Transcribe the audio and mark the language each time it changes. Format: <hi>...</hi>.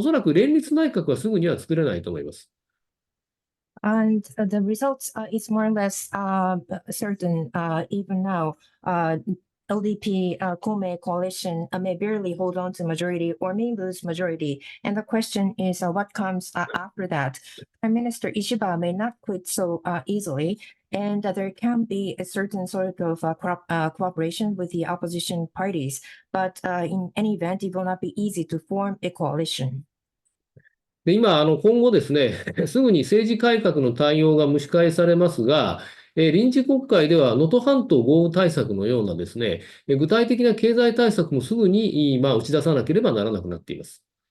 <ja>おそらく連立内閣はすぐには作れないと思います。</ja> <en>And the results is more or less certain even now. LDP Kome coalition may barely hold on to majority or may lose majority. And the question is what comes after that. Prime Minister Ishiba may not quit so easily. And there can be a certain sort of cooperation with the opposition parties. But in any event, it will not be easy to form a coalition.</en> <ja>で今、今後ですね、すぐに政治改革の対応が蒸し返されますが、臨時国会では能登半島豪雨対策のようなですね、具体的な経済対策もすぐに、打ち出さなければならなくなっています。</ja>